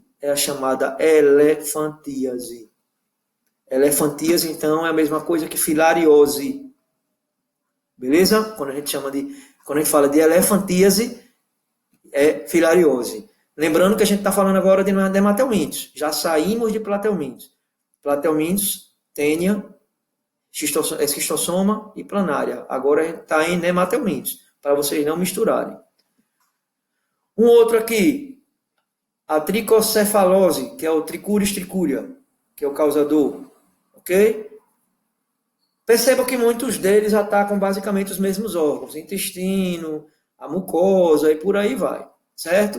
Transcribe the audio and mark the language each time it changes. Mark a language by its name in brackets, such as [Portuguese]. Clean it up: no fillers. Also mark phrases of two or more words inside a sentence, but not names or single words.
[Portuguese] É a chamada elefantíase. Elefantíase, então, é a mesma coisa que filariose. Beleza? Quando a gente fala de elefantíase, é filariose. Lembrando que a gente está falando agora de dermatelmintos. Já saímos de platelmintos. Platelmintos, tênia, esquistossoma e planária. Agora a gente está em nematelmintos, para vocês não misturarem. Um outro aqui, a tricocefalose, que é o Trichuris trichuria, que é o causador. Ok? Perceba que muitos deles atacam basicamente os mesmos órgãos, intestino, a mucosa e por aí vai, certo?